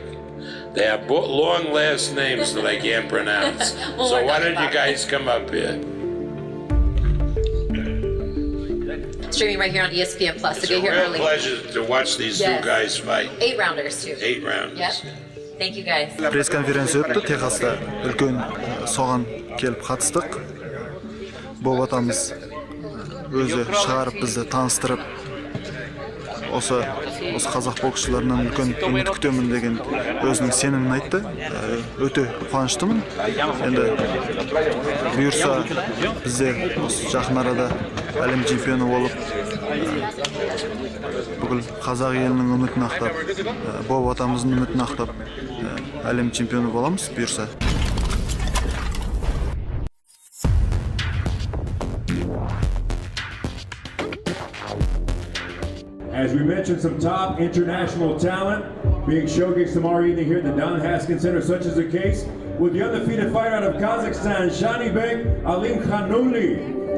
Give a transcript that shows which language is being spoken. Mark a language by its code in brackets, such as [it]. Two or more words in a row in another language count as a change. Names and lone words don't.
[en] They have long last names that I can't pronounce. So why don't you guys come up here? Streaming right here on ESPN Plus. So get here early. It's a real pleasure to watch these two guys fight. 8 rounders too. 8 rounders. Yep. Thank you guys. [kk] Пресс-конференция өтті. Техаста үлкен соған келіп қатыстық. Боб атамыз өзі шығарып бізді таныстырып, осы қазақ боксшыларынан үлкен үміт күтемін деген өзінің сенімін айтты. Өте қуаныштымын. Енді бұйырса бізде осы жақын арада әлем чемпионы болып, бүкіл қазақ елінің үмітін ақтап, Боб атамыздың үмітін ақтап, әлем чемпионы боламыз бұйырса. [en] As we mentioned, some top international talent being showcased tomorrow evening here at the Don Haskins Center, such as the case with the undefeated fighter out of Kazakhstan, Janibek Alimkhanoglu.